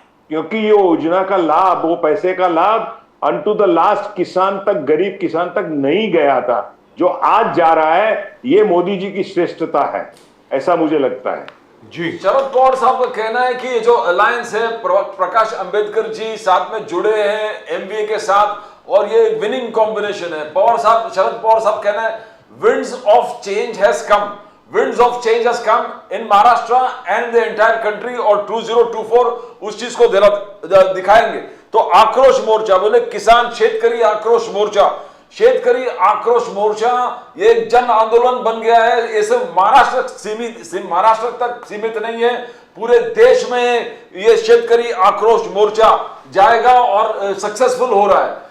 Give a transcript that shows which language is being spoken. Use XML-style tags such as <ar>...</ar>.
<hi>क्योंकि ये योजना का लाभ, वो पैसे का लाभ</hi> <en>unto the last</en> <hi>किसान तक, गरीब किसान तक नहीं गया था। जो आज जा रहा है ये मोदी जी की श्रेष्ठता है, ऐसा मुझे लगता है। जी, शरद पवार साहब का कहना है कि जो अलायंस है, प्रकाश अंबेडकर जी साथ में जुड़े हैं एमवीए के साथ, और ये विनिंग कॉम्बिनेशन है। शरद पवार साहब कहना है</hi> <en>winds of change has come, winds of change has come in Maharashtra and the entire country,</en> <hi>और 2024 उस चीज को दिखाएंगे। तो आक्रोश मोर्चा, बोले किसान शेतकरी आक्रोश मोर्चा, शेतकरी आक्रोश मोर्चा ये एक जन आंदोलन बन गया है। ये सिर्फ महाराष्ट्र तक सीमित नहीं है, पूरे देश में ये शेतकरी आक्रोश मोर्चा जाएगा और सक्सेसफुल हो रहा है।</hi>